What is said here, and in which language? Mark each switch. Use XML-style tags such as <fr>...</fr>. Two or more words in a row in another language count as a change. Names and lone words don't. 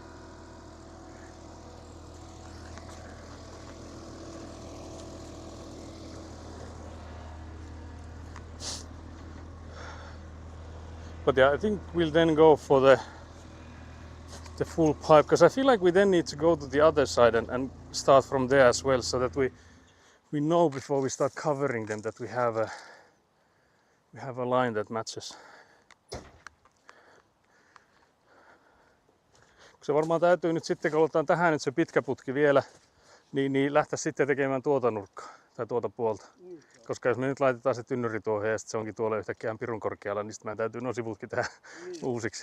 <en>But yeah, I think we'll then go for the full pipe, because I feel like we then need to go to the other side and start from there as well, so that we know before we start covering them that we have a line that matches.</en> <fi>Se varmaan täytyy nyt sitten, kun otetaan tähän nyt se pitkä putki vielä, niin lähteä sitten tekemään tuota nurkkaa tai tuota puolta. Koska jos me nyt laitetaan se tynnyri tuohon ja se onkin tuolla yhtäkkiä pirun korkealla, niin sitten meidän täytyy nuo sivutkin tehdä uusiksi.</fi>